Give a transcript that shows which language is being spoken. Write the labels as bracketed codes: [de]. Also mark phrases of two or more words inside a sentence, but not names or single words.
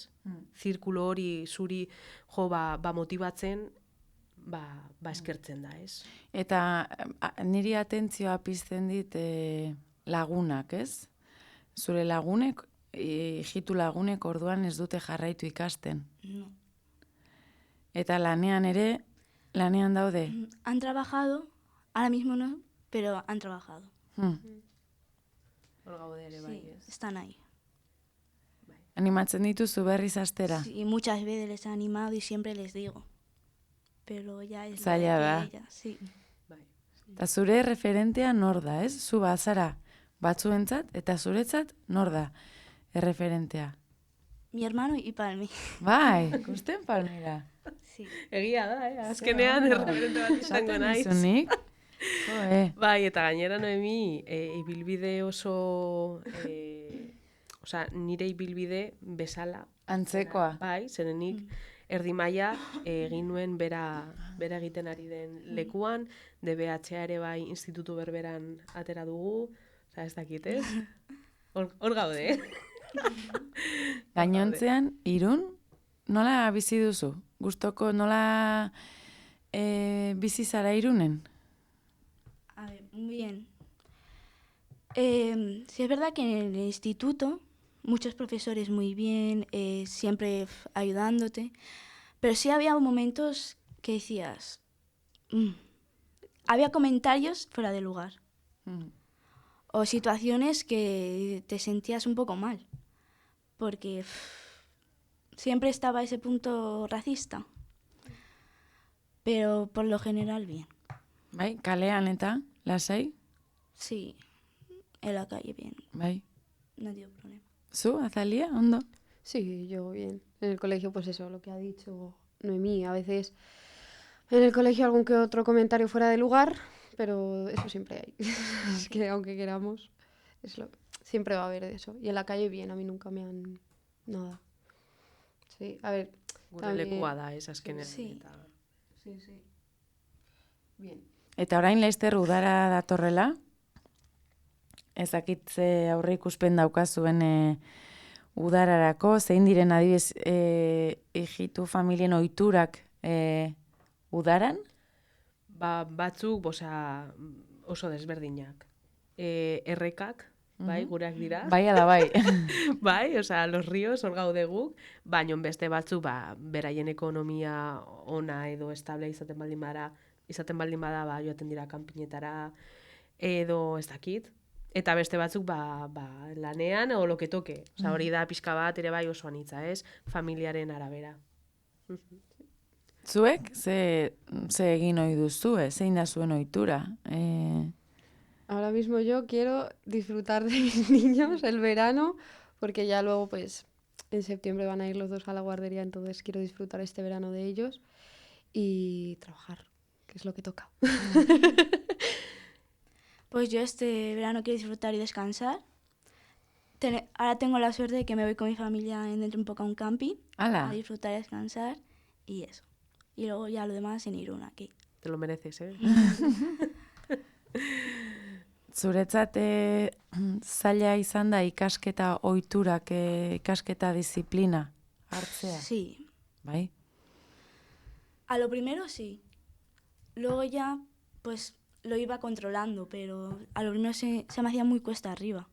[eu] Zirkulo hori zuri motibatzen, eskertzen da, ez? Eta niri atentzioa pizten dit lagunak, ez? Zure lagunek, hijitu lagunek orduan ez dute jarraitu ikasten. [es] No. [eu] Eta lanean daude. [es] Han trabajado, ahora mismo no, pero han trabajado. [eu] Hor gaude ere bai, [es] Sí, [eu] ez? [es] están ahí. [eu] Animatzen dituzu berriz astera. [es] Sí, muchas veces les he animado y siempre les digo. Pero ya es [eu] Zaila da. [es] ella, sí. [eu] Eta zure referentea nor da, ez? Zu bazara batzuentzat eta zuretzat nor da erreferentea. [es] Mi hermano y Palmi. [eu] Bai, ikusten Palmira. [es] Sí. [eu] Egia da, azkenean erreferente bat izango naiz. Nizunik. Bai, eta gainera Noemi, ibilbide oso, osea, nire ibilbide bezala. Antzekoa. Bai, zerenik erdi maila egin nuen bera egiten ari den lekuan, DBH ere bai institutu berberan atera dugu, osea, ez dakit, ez? Hor gaude, Gainontzean, Irun, nola bizi duzu? Gustoko nola bizi zara Irunen? [es] A ver, muy bien. Sí es verdad que en el instituto muchos profesores muy bien, siempre ayudándote, pero sí había momentos que decías, había comentarios fuera de lugar o situaciones que te sentías un poco mal, porque siempre estaba ese punto racista. Pero por lo general bien. [eu] Bai, kalean eta, lasai, [es] Sí, en la calle bien, [eu] bai. [es] no dio problema. [eu] Zu, Azalia, ondo? [es] Sí, yo bien. En el colegio, pues eso, lo que ha dicho Noemí. A veces en el colegio algún que otro comentario fuera de lugar, pero eso siempre hay. Es que aunque queramos, siempre va a haber eso. Y en la calle bien, a mí nunca me han... Nada. Sí, a ver... [eu] Gure [es] también- [eu] lekua da, azkenean. [es] Sí. [eu] Eta... [es] Sí, sí. Bien. [eu] Eta orain Laister udara datorrela, ezakitze aurre ikuspen daukazuen udararako, zein diren adibidez hijitu familien ohiturak udaran? Batzuk, oso desberdinak. Errekak, bai, gureak dira. Bai ala bai. Bai, [es] los ríos [eu] hor gaude guk, baina beste batzu, beraien ekonomia ona edo estable izaten baldin bada, joaten dira kanpinetara, edo ez dakit. Eta beste batzuk, lanean, [es] o loke toke. [eu] Hori da pixka bat ere bai oso anitza, ez? Familiaren arabera. Zuek, ze egin ohi duzue, zein da zuen ohitura? [es] Ahora mismo yo quiero disfrutar de mis niños el verano, porque ya luego, pues, en septiembre van a ir los dos a la guardería, entonces quiero disfrutar este verano de ellos y trabajar, que es lo que toca. Pues yo este verano quiero disfrutar y descansar. Ahora tengo la suerte de que me voy con mi familia dentro un poco a un camping, Ala, a disfrutar y descansar y eso. Y luego ya lo demás en Irún aquí. Te lo mereces, eh? [eu] zuretzat zaila izan da ikasketa ohiturak, ikasketa disiplina hartzea? [es] Sí. [eu] Bai? [es] A lo primero sí. Luego ya, pues lo iba controlando, pero a lo primero se me hacía muy cuesta arriba.